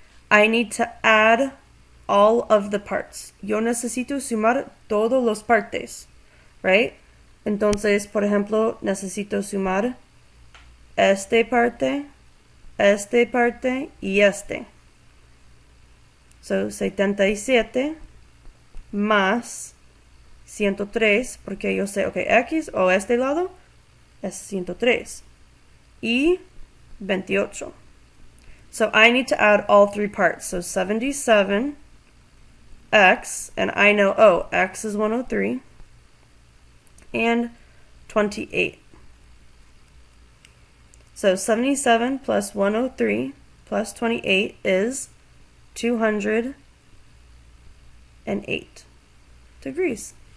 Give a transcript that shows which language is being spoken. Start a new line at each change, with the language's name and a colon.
English: I need to add all of the parts.
Spanish: Yo necesito sumar todos los partes, right? Entonces, por ejemplo, necesito sumar este parte y este. So, 77 más 103, porque yo sé, ok, X o este lado es 103 y 28.
English: So I need to add all three parts. So 77, X, and I know, oh, X is 103, and 28. So 77 plus 103 plus 28 is 208 degrees.